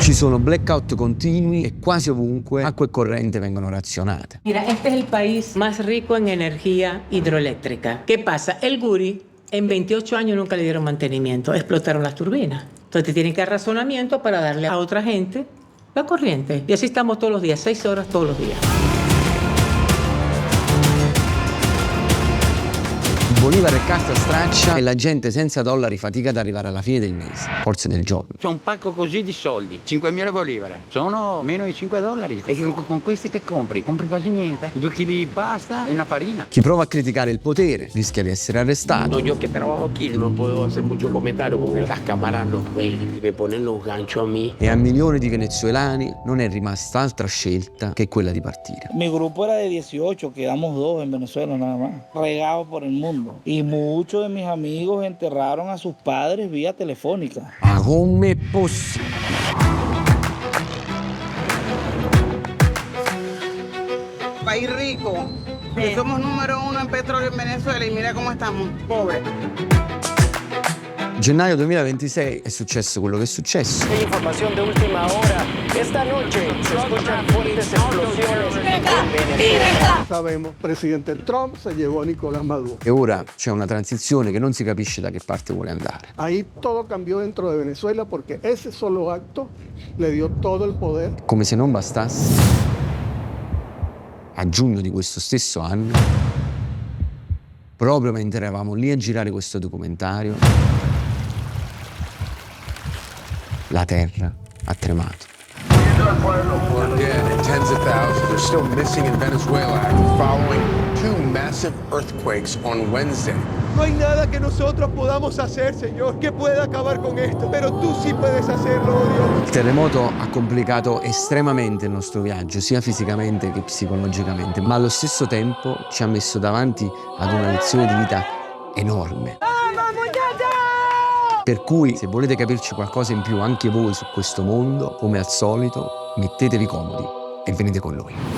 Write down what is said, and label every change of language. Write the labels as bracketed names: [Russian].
[Italian] Ci sono blackout continui e quasi ovunque acqua e corrente vengono razionate. [Spanish] Mira, este es el país más rico en energía hidroeléctrica. ¿Qué pasa? El Guri en 28 años nunca le dieron mantenimiento, explotaron las turbinas. Entonces tienen que dar razonamiento para darle a otra gente la corriente. Y así estamos todos los días, 6 horas todos los días. [Italian] Bolívar e carta straccia e la gente senza dollari fatica ad arrivare alla fine del mese, forse del giorno. C'è un pacco così di soldi, 5.000 bolivare. Sono meno di 5 dollari. E con questi che compri? Compri quasi niente. 2 kg di pasta e una farina. Chi prova a criticare il potere rischia di essere arrestato. [Spanish] No, yo que trabajo aquí no puedo hacer mucho comentario porque las cámaras me ponen los ganchos a mí. [Italian] E a milioni di venezuelani non è rimasta altra scelta che quella di partire. [Spanish] Mi grupo era de 18, quedamos 2 en Venezuela nada más, regados por el mundo. Y muchos de mis amigos enterraron a sus padres vía telefónica. [Italian] Ma com'è possibile? [Spanish] País rico, que somos número 1 en petróleo en Venezuela y mira cómo estamos, pobres. [Italian] Gennaio 2026 è successo quello che è successo. [Spanish] Información de última hora. Esta noche se escuchan fuertes explosiones en Venezuela. Sabemos, presidente Trump se llevó a Nicolás Maduro. [Italian] E ora c'è una transizione che non si capisce da che parte vuole andare. [Spanish] Ahí todo cambió dentro de Venezuela porque ese solo acto le dio todo el poder. [Italian] Come se non bastasse, a giugno di questo stesso anno, proprio mentre eravamo lì a girare questo documentario, la terra ha tremato. [English] One dead and tens of thousands are still missing in Venezuela following 2 massive earthquakes on Wednesday. [Spanish] No hay nada que nosotros podamos hacer, Señor, que pueda acabar con esto, pero tú sí puedes hacerlo, oh Dios. [Italian] Il terremoto ha complicato estremamente il nostro viaggio, sia fisicamente che psicologicamente, ma allo stesso tempo ci ha messo davanti ad una lezione di vita enorme. Per cui, se volete capirci qualcosa in più anche voi su questo mondo, come al solito, mettetevi comodi e venite con noi.